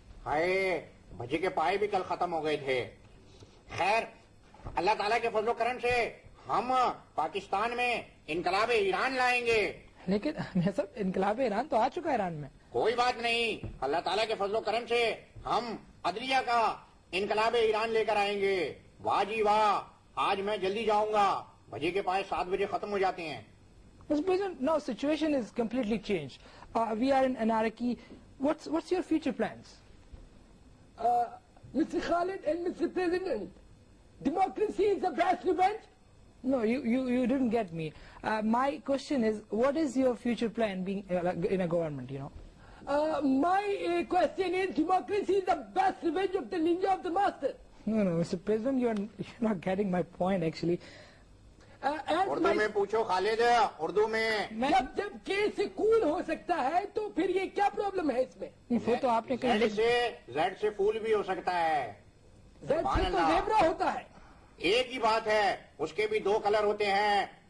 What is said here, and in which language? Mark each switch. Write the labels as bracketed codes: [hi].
[ur] ہائے, بھجی کے پائے بھی کل ختم ہو گئے تھے. خیر, اللہ تعالیٰ کے فضل و کرم سے ہم پاکستان میں انقلاب ایران لائیں گے. لیکن میں سب انقلاب ایران تو آ چکا ہے ایران میں. کوئی بات نہیں, اللہ تعالیٰ کے فضل و کرم سے ہم عدلیہ کا انقلاب ایران لے کر آئیں گے. واہ جی واہ, آج میں جلدی جاؤں گا, بھجی کے پائے 7 بجے ختم ہو جاتے ہیں. [en] No, situation is completely changed. We are in anarchy. What's your future plans? Mr. Khalid and Mr. President, democracy is the best revenge. No, you didn't get me. My question is, what is your future plan being in a government, you know? My question is, democracy is the best revenge of the ninja of the master. No, Mr. President, you're not getting my point actually. [ur] Urdu میں پوچھو خالد، اردو میں. جب کے سے کول ہو سکتا ہے تو پھر یہ کیا پرابلم ہے اس میں؟ وہ تو آپ نے زیڈ سے فول بھی ہو سکتا ہے. زیڈ سے تو زیبرا ہوتا ہے. ایک ہی بات ہے، اس کے بھی 2 کلر ہوتے ہیں.